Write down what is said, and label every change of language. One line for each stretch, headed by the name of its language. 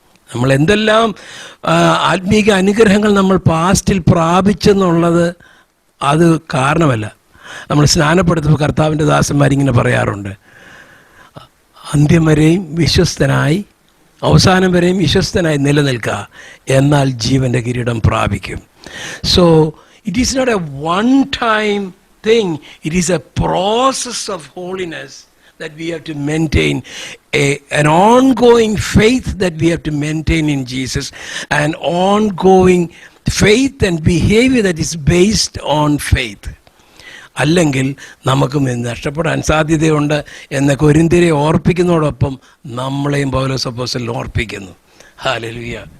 Malayalam: നമ്മൾ എന്തെല്ലാം ആത്മീക അനുഗ്രഹങ്ങൾ നമ്മൾ പാസ്റ്റിൽ പ്രാപിച്ചെന്നുള്ളത് അത് കാരണമല്ല. നമ്മൾ സ്നാനപ്പെടുത്തുമ്പോൾ കർത്താവിൻ്റെ ദാസന്മാരിങ്ങനെ പറയാറുണ്ട്, അന്ത്യം വരെയും വിശ്വസ്തനായി അവസാനം വരെയും വിശ്വസ്തനായി നിലനിൽക്കുക, എന്നാൽ ജീവൻ്റെ കിരീടം പ്രാപിക്കും.
English: So it is not a one time thing, it is a process of holiness that we have to maintain, an ongoing faith that we have to maintain in Jesus, an ongoing faith and behavior that is based on faith.
Malayalam: അല്ലെങ്കിൽ നമുക്കും നഷ്ടപ്പെടാൻ സാധ്യതയുണ്ട് എന്ന് കൊരിന്ത്യരെ ഓർപ്പിക്കുന്നതോടൊപ്പം നമ്മളെയും പൗലോസ് അപ്പോസ്തലൻ ഓർപ്പിക്കുന്നു. Hallelujah.